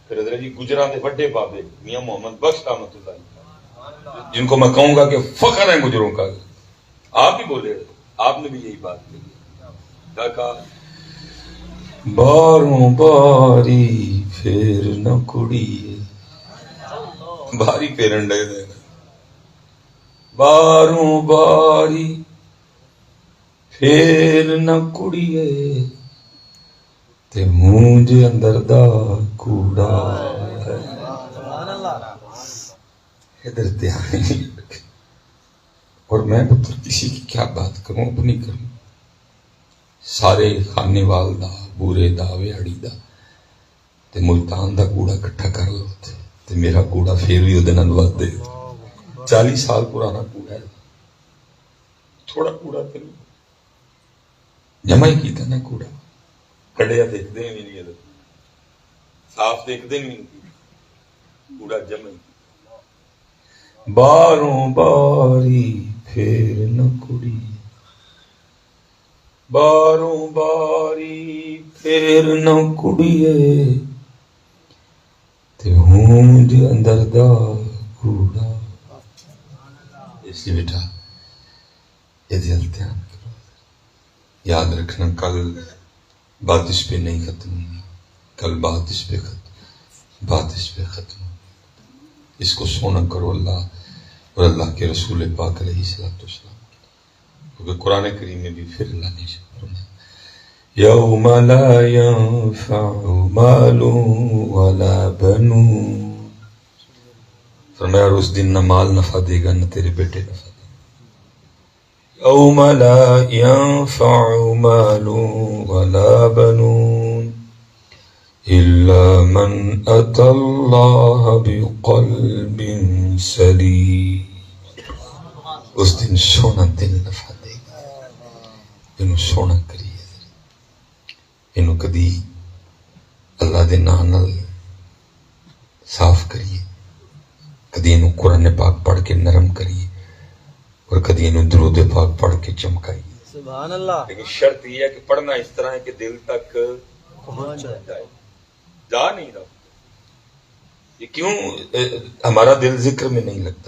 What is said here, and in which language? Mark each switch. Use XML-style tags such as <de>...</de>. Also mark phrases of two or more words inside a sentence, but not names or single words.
<ur>پھر حضرت جی</ur> <pa>گجراں دے بڑے بابے</pa> <ur>میاں محمد بخش</ur> <ar>رحمۃ اللہ،</ar> <ur>جن کو میں کہوں گا کہ فخر ہے گجروں کا، آپ بھی بولے، آپ نے بھی یہی بات کہی، کیا کہا،</ur> <pa>باروں باری پھر نہ کڑیے، باری پھیرن ڈے دینا، باروں باری پھر نہ کڑیے تے مونج اندر دا کوڑا ہے۔</pa> <ur>ادھر دھیان نہیں رکھے، اور میں پتر کسی کی کیا بات کروں، اپنی کروں،</ur> <pa>سارے خانے وال دا بورے دا ویاڑی دا تے ملتان دا کوڑا کٹھا کر لو تے میرا کوڑا پھر بھی ادھے نال ود دے، 40 سال پرانا کوڑا ہے، تھوڑا کوڑا تے جمع ہی کیتا نا کوڑا، کھڑیا</pa> <ur>دیکھتے بھی نہیں، صاف دیکھتے نہیں،</ur> <pa>پورا جمع باروں باری پھر نہ کڑی، باروں باری پھر نہ کڑیے تے ہونج اندر دا کوڑا۔</pa> <ur>اس لیے بیٹا یہ دل دھیان کرو، یاد رکھنا کل بات اس پہ نہیں ختم ہوئی، کل بات اس پہ ختم ہوئی۔ اس کو سونا کرو اللہ اور اللہ کے رسول پاک</ur> <ar>علیہ الصلوۃ والسلام،</ar> <ur>کیونکہ قرآن کریم میں بھی پھر اللہ نے فرمایا</ur> <ar>یوم لا ينفع مال ولا بنون،</ar> <ur>فرمایا اور اس دن نہ مال نفع دے گا نہ تیرے بیٹے نفع دے گا۔</ur> <ar>یوم لا ينفع مال ولا بنون الا من اتى الله بقلب سلیم،</ar> <ur>اس دن سونا دل نفع دے گا۔</ur> <pa>انہوں سونا کریے، انہوں کدی اللہ دے نام نال صاف کریے، کدی انہوں قرآن پاک پڑھ کے نرم کریے، اور کدی انہوں درود پاک پڑھ کے چمکائیے۔</pa> <ar>سبحان اللہ۔</ar> <ur>لیکن شرط یہ ہے کہ پڑھنا اس طرح ہے کہ دل تک پہنچ جائے، جا نہیں رہا۔ یہ کیوں ہمارا دل ذکر میں نہیں لگتا؟</ur>